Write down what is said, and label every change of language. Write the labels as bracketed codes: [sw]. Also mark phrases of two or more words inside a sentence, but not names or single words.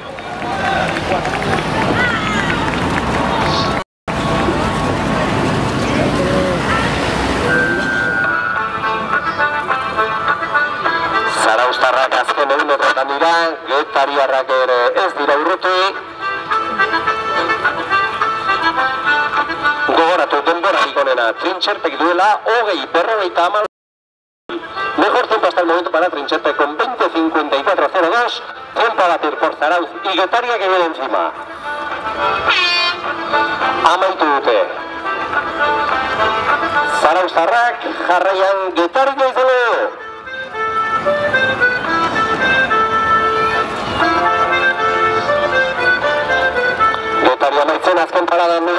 [eu] Zarauztarrak azken egunetan dira, Getariarrak ere ez dira urruti. Gogoratu denborarik onena Trintxerpek duela 20:50. [es] Mejor tiempo hasta el momento para Trintxerpe con 20:54-02. Tiempo a batir por Zarauz y Getaria que viene encima. [eu] Amaitu dute. Zarauztarrak jarraian Getaria izango. Getaria amaitzen azken paradan dugu.